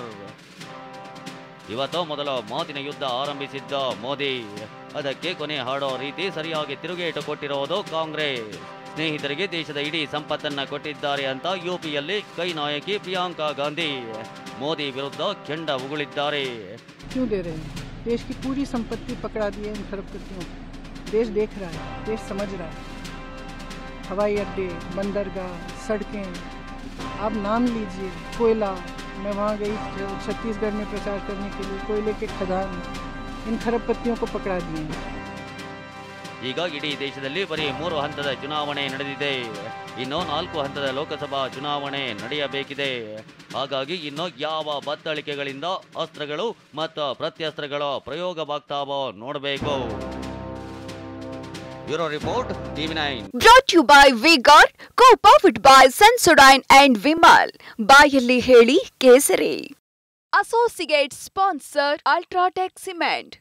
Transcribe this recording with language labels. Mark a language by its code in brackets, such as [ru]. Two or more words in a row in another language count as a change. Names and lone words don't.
[kn] ಇವತ್ತು ಮೊದಲ ಮಾತಿನ ಯುದ್ಧ ಆರಂಭಿಸಿದ್ದ ಮೋದಿ ಅದಕ್ಕೆ ಕೊನೆ ಹಾಡೋ ರೀತಿ ಸರಿಯಾಗಿ ತಿರುಗೇಟು ಕೊಟ್ಟಿರೋದು ಕಾಂಗ್ರೆಸ್. ಸ್ನೇಹಿತರಿಗೆ ದೇಶದ ಇಡೀ ಸಂಪತ್ತನ್ನ ಕೊಟ್ಟಿದ್ದಾರೆ ಅಂತ ಯುಪಿಯಲ್ಲಿ ಕೈ ನಾಯಕಿ ಪ್ರಿಯಾಂಕಾ ಗಾಂಧಿ ಮೋದಿ ವಿರುದ್ಧ ಕೆಂಡ ಉಗುಳಿದ್ದಾರೆ. [hi] क्यों दे रहे हैं? देश की पूरी संपत्ति पकड़ा दी है इन खरबपतियों. देश देख रहा है, देश समझ रहा है. हवाई अड्डे, बंदरगाह, सड़कें, आप नाम लीजिए. कोयला, मैं वहाँ गई छत्तीसगढ़ में प्रचार करने के लिए, कोयले के खदान इन खरबपतियों को पकड़ा दिए हैं. [kn] ಈಗ ಇಡೀ ದೇಶದಲ್ಲಿ ಬರೀ 3 ಹಂತದ ಚುನಾವಣೆ ನಡೆದಿದೆ, ಇನ್ನು 4 ಹಂತದ ಲೋಕಸಭಾ ಚುನಾವಣೆ ನಡೆಯಬೇಕಿದೆ. ಹಾಗಾಗಿ ಇನ್ನು ಯಾವ ಬತ್ತಳಿಕೆಗಳಿಂದ ಅಸ್ತ್ರಗಳು ಮತ್ತು ಪ್ರತ್ಯಸ್ತ್ರಗಳು ಪ್ರಯೋಗವಾಗ್ತಾವೋ ನೋಡಬೇಕು. ಬ್ಯೂರೋ ರಿಪೋರ್ಟ್, TV9. [en] Brought to you by V-Guard, co-powered by Sensodyne and Vimal. [kn] ಬಾಯಲ್ಲಿ ಹೇಳಿ ಕೇಸರಿ. [en] Associate sponsor Ultratech Cement.